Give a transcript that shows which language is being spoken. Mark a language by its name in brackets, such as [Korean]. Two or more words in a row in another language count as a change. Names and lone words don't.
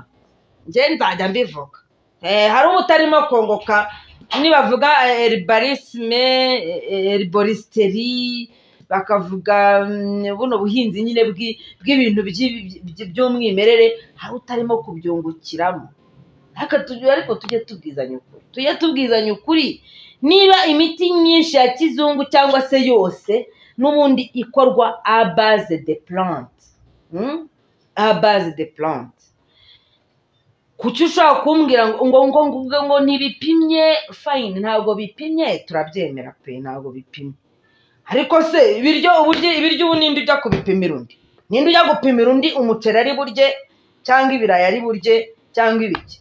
[Kinyarwanda] Nje nzajya mbivuga hari ubutarimo kongoka nibavuga [French] herbalisme, herboristerie, [Kinyarwanda] bakavuga buno buhinzi nyine bw'ibintu by'umwimerere, hari utarimo kubyungukiramo. Ariko tujye tubwizanya ukuri. Niba imiti myinshi ya kizungu cyangwa se yose n'ubundi ikorwa [French] à base de plantes, à base de plantes, [Kinyarwanda] kuki ushaka kumbwira ngo ntibipimye? Fine, ntabwo bipimye, turabyemera pe, ntabwo bipimye. Ariko se ibiryo ubu ninde ujya kubipimira undi? Ninde ujya gupimira undi umuceri ari burye cyangwa ibirayi ari burye cyangwa ibiki?